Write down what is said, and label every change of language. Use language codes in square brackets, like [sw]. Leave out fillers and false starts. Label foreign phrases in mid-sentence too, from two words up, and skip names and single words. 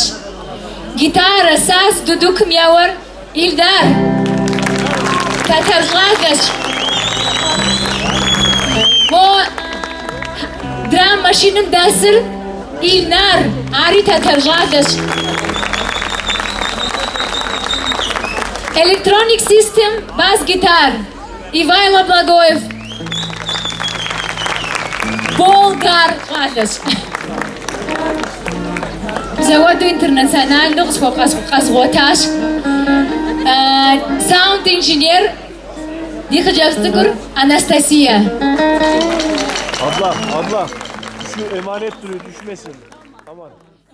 [kbd] Гитарэ, саз, дудукым еуэр Ильдар. Татар щӏалэщ. Мо драм машиным дэсыр Ильнар. Ари татар щӏалэщ. Electronic System, бас гитар Ивайло Благоев. Болгар щӏалэщ. Заводу интернациональну къысхуэкъэзгъуэтащ. Саунд инженер ди хъыджэбз цӏыкӏур Анастасия. [tr] Abla, şu emanet duruyor düşmesin. Aman.